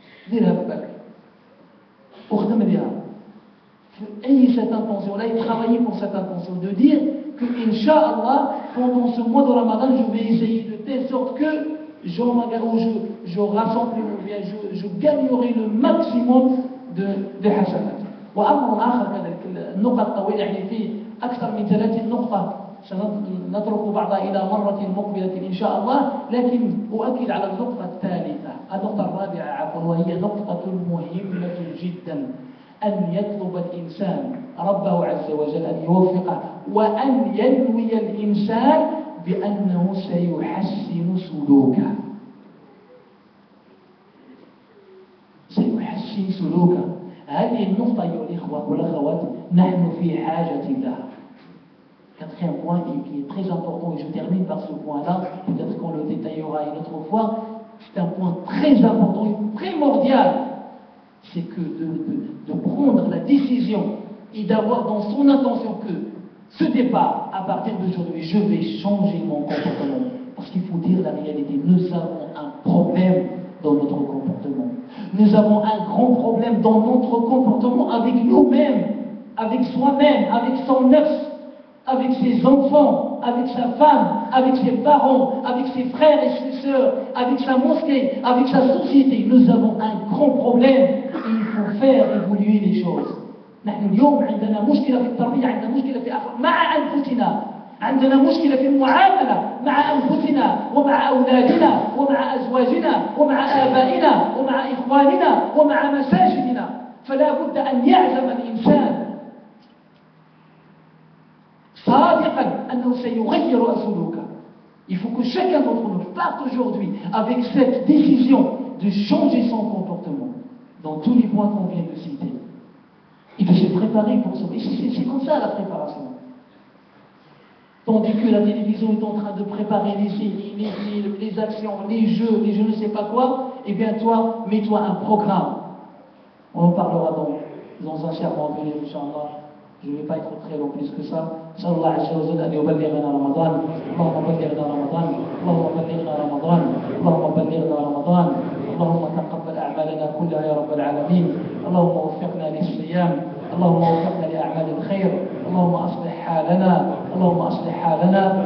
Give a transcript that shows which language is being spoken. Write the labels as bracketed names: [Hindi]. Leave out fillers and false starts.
[Arabic] ديرها في بالك واخدم بها. [French] Ayez cette intention-là et travaillez pour cette intention de dire que, Inch'Allah, pendant ce mois de Ramadan, je vais essayer de telle sorte que je rassemble ou bien je gagnerai le maximum de حسنات. [Arabic] وأمر آخر كذلك النقط طويلة، يعني في أكثر من 30 نقطة سنترك بعضها إلى مرة مقبلة إن شاء الله، لكن أؤكد على النقطة الثالثة، النقطة الرابعة عفوا، وهي نقطة مهمة جدا. أن يطلب الإنسان ربه عز وجل أن يوفقه، وأن ينوي الإنسان بأنه سيحسن سلوكه. سيحسن سلوكه. هذه النقطة أيها الإخوة والأخوات نحن في حاجة لها. [French] Quatrième point qui est très important, et je termine par ce point-là, peut-être qu'on le détaillera une autre fois, c'est un point très important et primordial, c'est que de prendre la décision et d'avoir dans son intention que ce départ, à partir d'aujourd'hui, je vais changer mon comportement. Parce qu'il faut dire la réalité, nous avons un problème dans notre comportement. Nous avons un grand problème dans notre comportement avec nous-mêmes, avec soi-même, avec son nefs, avec ses enfants, avec sa femme, avec ses parents, avec ses frères et ses sœurs, avec sa mosquée, avec sa société. Nous avons un grand problème et il faut faire évoluer les choses. [Arabic] نحن اليوم عندنا مشكلة في التربية، عندنا مشكلة في مع أنفسنا، عندنا مشكلة في المعاملة مع أنفسنا ومع أولادنا ومع أزواجنا ومع آبائنا ومع إخواننا ومع مساجدنا. فلا بد أن يعزم الإنسان صادقا أنه سيغير سلوكه. [French] Il faut que chacun d'entre nous parte aujourd'hui avec cette décision de changer son comportement dans tous les points qu'on vient de citer et de se préparer pour ça. C'est comme ça la préparation. Tandis que la télévision est en train de préparer les séries, les films, les actions, les jeux, les je ne sais pas quoi, eh bien toi, mets-toi un programme. On en parlera dans un sermon à venir, Inch'Allah. Je ne vais pas être très long plus que ça. [Arabic] نسأل الله عز وجل أن يبلغنا رمضان. اللهم بلغنا رمضان، اللهم بلغنا رمضان، اللهم بلغنا رمضان، اللهم تقبل أعمالنا كلها يا رب العالمين. اللهم وفقنا للصيام، اللهم وفقنا لأعمال الخير، اللهم أصلح حالنا، اللهم أصلح حالنا.